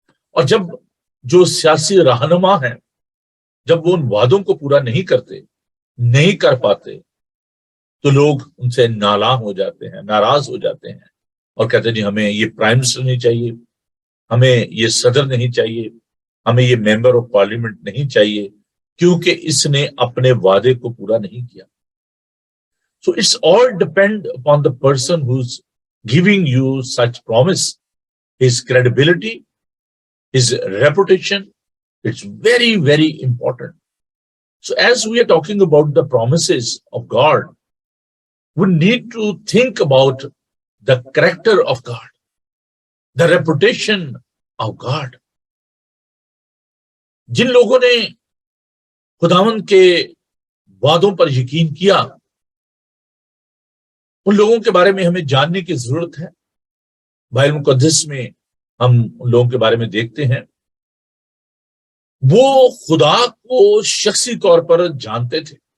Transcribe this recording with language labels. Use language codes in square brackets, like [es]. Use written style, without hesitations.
[ur] اور جب جو سیاسی رہنما ہیں جب وہ ان وعدوں کو پورا نہیں کرتے، نہیں کر پاتے، تو لوگ ان سے نالاں ہو جاتے ہیں، ناراض ہو جاتے ہیں اور کہتے ہیں جی ہمیں یہ پرائم منسٹر نہیں چاہیے، ہمیں یہ صدر نہیں چاہیے، ہمیں یہ ممبر آف پارلیمنٹ نہیں چاہیے، کیونکہ اس نے اپنے وعدے کو پورا نہیں کیا. [en] So it's all depend upon the person who's giving you such promise, his credibility, his reputation. It's very, very important. So as we are talking about the promises of God, we need to think about the character of God, the reputation of God. [ur] جن لوگوں نے خداوند کے وعدوں پر یقین کیا، ان لوگوں کے بارے میں ہمیں جاننے کی ضرورت ہے. بائبل مقدس میں ہم ان لوگوں کے بارے میں دیکھتے ہیں وہ خدا کو شخصی طور پر جانتے تھے.